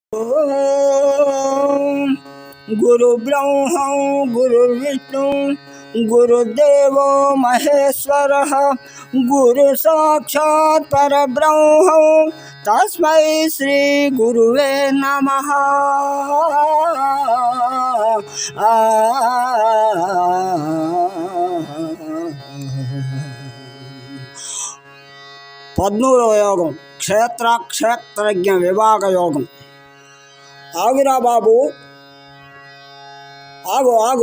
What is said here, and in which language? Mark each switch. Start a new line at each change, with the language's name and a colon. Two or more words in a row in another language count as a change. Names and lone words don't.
Sanskrit: गुरु ब्रह्मा गुरुर्विष्णु गुरुदेवो महेश्वरः गुरु साक्षात् परब्रह्म तस्मै श्री गुरुवे नमः।
Telugu: పద్మూడవ యోగం క్షేత్రజ్ఞ విభాగ యోగం. ఆగురా బాబు, ఆగు.